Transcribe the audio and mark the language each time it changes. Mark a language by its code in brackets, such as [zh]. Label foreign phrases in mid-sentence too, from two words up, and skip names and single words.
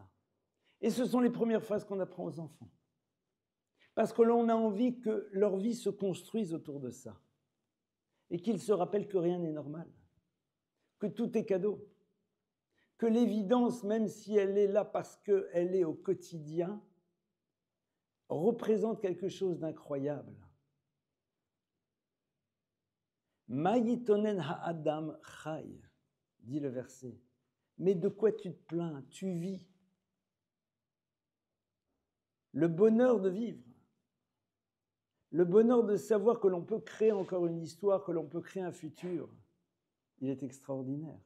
[fr] Et ce sont les premières phrases qu'on apprend aux enfants. Parce que l'on a envie que leur vie se construise autour de ça. Et qu'ils se rappellent que rien n'est normal. Que tout est cadeau. Que l'évidence, même si elle est là parce qu'elle est au quotidien, représente quelque chose d'incroyable. [he] מה יתאונן אדם חי, [fr] dit le verset. Mais de quoi tu te plains? Tu vis. Le bonheur de vivre. Le bonheur de savoir que l'on peut créer encore une histoire, que l'on peut créer un futur, il est extraordinaire.